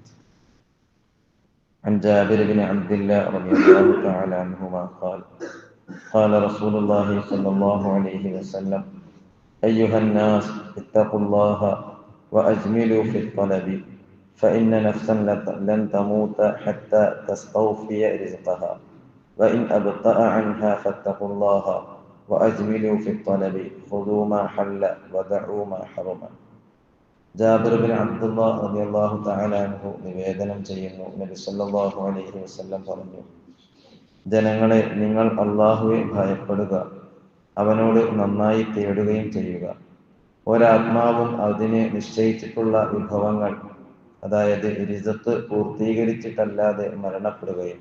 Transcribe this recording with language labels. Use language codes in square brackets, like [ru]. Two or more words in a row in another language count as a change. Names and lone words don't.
[ar] عن جابر بن عبد الله رضي الله تعالى عنهما قال قال رسول الله صلى الله عليه وسلم: أيها الناس اتقوا الله وأجملوا في الطلب فإن نفسا لن تموت حتى تستوفي رزقها وإن أبطأ عنها فاتقوا الله وأجملوا في الطلب خذوا ما حل ودعوا ما حرم. [ml] ജാബിർ ബിൻ അബ്ദുല്ലാഹ് [ar] رضي الله تعالى عنه [ml] നിവേദനം ചെയ്യുന്നു, നബി [ar] صلى الله عليه وسلم [ml] പറഞ്ഞു: ജനങ്ങളെ, നിങ്ങൾ അല്ലാഹുവെ ഭയപ്പെടുക, അവനോട് നന്നായി തേടുകയും ചെയ്യുക. ഒരാത്മാവും അതിന് നിശ്ചയിച്ചിട്ടുള്ള വിഭവങ്ങൾ, അതായത് റിസ്ഖ് പൂർത്തീകരിച്ചിട്ടല്ലാതെ മരണപ്പെടുകയില്ല.